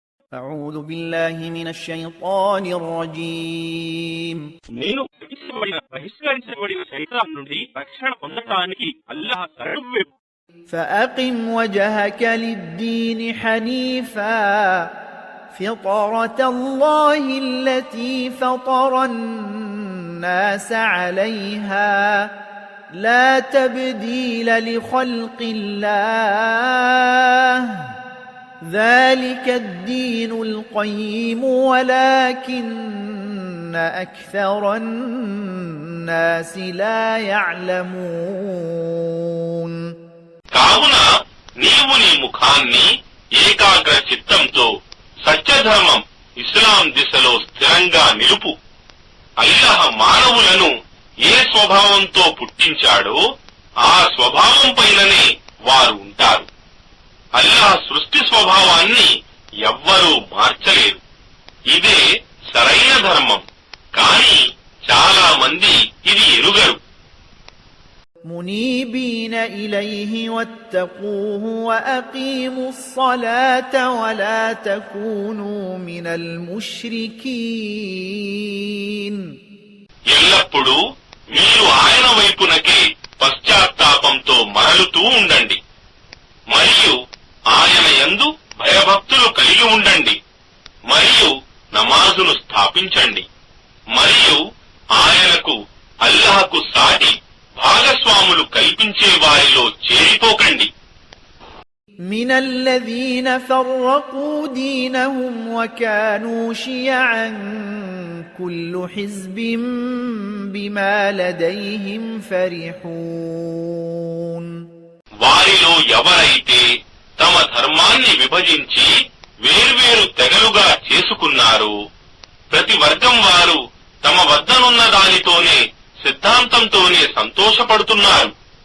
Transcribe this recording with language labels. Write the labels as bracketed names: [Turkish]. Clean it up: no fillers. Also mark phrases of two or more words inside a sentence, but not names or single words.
[Arabic] أعوذ بالله من الشيطان الرجيم [Telugu] నేను బహిష్కరించబడిన శైతాన్ నుండి రక్షణ పొందడానికి అల్లాహ్ శరణు. [Arabic] فأقم وجهك للدين حنيفا فطرة الله التي فطر الناس عليها لا تبديل لخلق الله ذلك الدين القيم ولكن أكثر الناس لا يعلمون. [Telugu] కావున నీవు నీ ముఖాన్ని ఏకాగ్ర చిత్తంతో సత్యధర్మం ఇస్లాం దిశలో స్థిరంగా నిలుపు. అల్లాహ్ మానవులను ఏ స్వభావంతో పుట్టించాడో ఆ స్వభావం పైననే వారు ఉంటారు. అల్లాహ్ సృష్టి స్వభావాన్ని ఎవ్వరూ మార్చలేరు. ఇదే సరైన ధర్మం. కానీ చాలా మంది ఇది ఎరుగరు. [Arabic] منيبين إليه واتقوه وأقيموا الصلاة ولا تكونوا من المشركين. [Telugu] ఎల్లప్పుడూ మీరు ఆయన వైపునకే పశ్చాత్తాపంతో మరలుతూ ఉండండి మరియు ఆయన యందు భయభక్తులు కలిగి ఉండండి మరియు నమాజును స్థాపించండి మరియు ఆయనకు అల్లాహకు సాటి భాగస్వాములు కల్పించే వారిలో చేరిపోకండి. [Arabic] من الذين فرقوا دينهم وكانوا شيعا كل حزب بما لديهم فرحون. [Telugu] వారిలో ఎవరైతే తమ ధర్మాన్ని విభజించి వేర్వేరు తెగలుగా చేసుకున్నారో ప్రతి వర్గం వారు తమ వద్దనున్న దానితోనే సిద్ధాంతంతోనే సంతోషపడుతున్నారు.